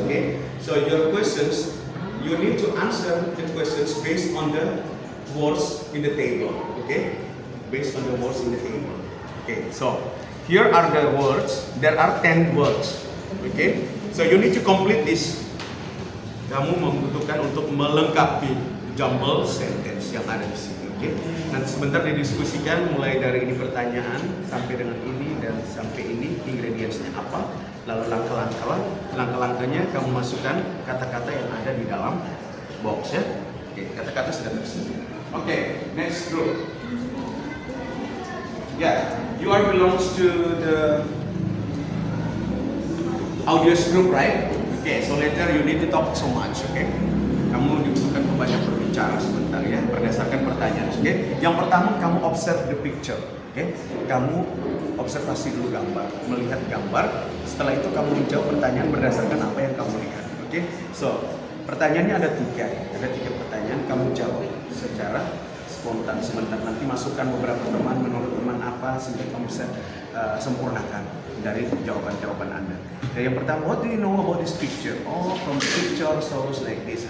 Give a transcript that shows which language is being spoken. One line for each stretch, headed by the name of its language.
English: Okay, so your questions, you need to answer the questions based on the words in the table. Okay, based on the words in the table. Okay, so here are the words. There are 10 words. Okay, so you need to complete this.
Indonesian: Kamu membutuhkan untuk melengkapi jumble sentence yang ada di sini, oke? Nanti sebentar didiskusikan mulai dari ini pertanyaan sampai dengan ini dan sampai ini ingredientsnya apa, lalu langkah-langkahnya kamu masukkan kata-kata yang ada di dalam box, ya. Oke, kata-kata sudah tersedia. Oke,
English: next group. Yeah, you are belongs to the audio group, right? Okay, so later you need to talk so much, okay?
Indonesian: Kamu dibutuhkan banyak berbicara sebentar, ya, berdasarkan pertanyaan, oke? Yang pertama kamu
English: observe the picture,
Indonesian: oke? Kamu observasi dulu gambar, melihat gambar. Setelah itu kamu menjawab pertanyaan berdasarkan apa yang kamu lihat, oke? So pertanyaannya ada 3 pertanyaan, kamu jawab secara spontan sebentar. Nanti masukkan beberapa teman, menurut teman apa sehingga kamu bisa sempurnakan dari jawaban-jawaban Anda. Jadi yang pertama,
English: what do you know about this picture? Oh, from the picture shows like this.